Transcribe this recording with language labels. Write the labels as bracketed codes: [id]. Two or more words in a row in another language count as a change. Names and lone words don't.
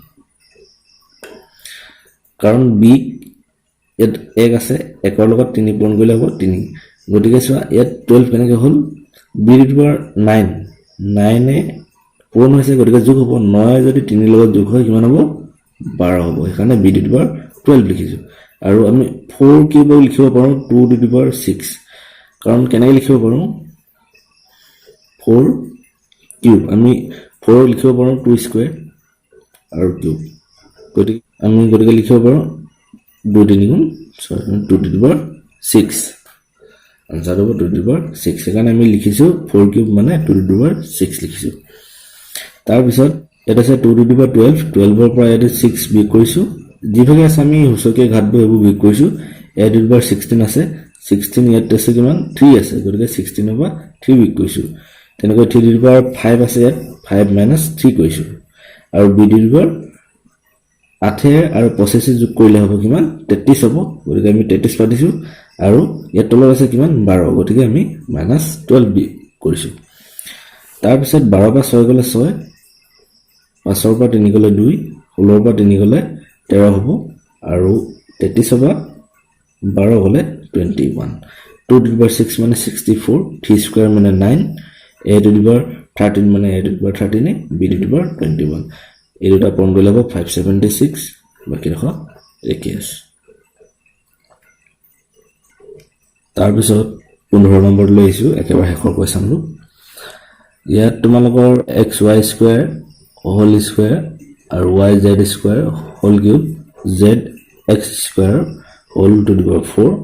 [as] কাৰণ b ইয়াত 1 আছে 1 ৰ লগত 3 পূৰণ কৰিলে হ'ব 3 গতিকে চোৱা ইয়াত 12 কেনেকৈ হ'ল b^9 9 এ পূৰণ হৈছে গতিকে যোগ হ'ব 9 যদি 3 ৰ লগত যোগ হয় কিমান হ'ব 12 হ'ব এখানে b^12 লিখিছো আৰু আমি 4³ লিখিব পাৰো 2^6 কাৰণ কেনেকৈ লিখিব পাৰো 4 কিউব আমি 4 লিখিব পাৰোঁ 2 স্কয়াৰ আৰু কিউব গতিকে আমি লিখিব পাৰোঁ 2 3 গুণ 2 [en] to the power [as] 6 আনসার হ'ব 2 [en] to the power [as] 6 সেখানে আমি লিখিছো 4 কিউব মানে 2 [en] to the power [as] 6 লিখিছো তাৰ পিছত এটা আছে 2 [en] to the power [as] 12 12 ৰ পৰা এটা 6 বিয়োগ কৰিছো যিভাগে আছে আমি হুসকে ঘাটব এবোৰ বিয়োগ কৰিছো a [en] to the power [as] 16 আছে 16 ইয়াত আছে কিমান 3 আছে গতিকে 16 ৰ পৰা 3 বিয়োগ কৰিছো তেনেকৈ 3 [en] to the power [as] 5 আছে ইয়াত 5 minus 3 কৰিছো আৰু b [en] to the power [as] 8 আৰু 25 যোগ কৰিলে হ'ব কিমান 33 হ'ব গতিকে আমি 33 পাইছো আৰু ইয়াত তলত আছে কিমান 12 গতিকে আমি -12 কৰিছো তাৰ পিছত 12 পৰা 6 গলে 6 5 ৰ পৰা 3 গলে 2 16 ৰ পৰা 3 গলে 13 হ'ব আৰু 33 পৰা 12 গলে 21 2 [en] to the power [as] 6 মানে 64 3 স্কয়াৰ মানে 9 a [en] to the power [as] 13 মানে a [en] to the power [as] 13 b [en] to the power [as] 21 এই দুটা পূৰণ কৰিলে হ'ব 576 বাকি ৰাখ 21 তাৰ পিছত 15 নম্বৰ লৈ আহিছো একেবাৰে শেষৰ কোৱেশ্চনটো ইয়াত তোমালোকৰ xy স্কয়াৰ [en] whole square [as] আৰু yz স্কয়াৰ [en] whole cube [as] zx স্কয়াৰ [en] whole to the power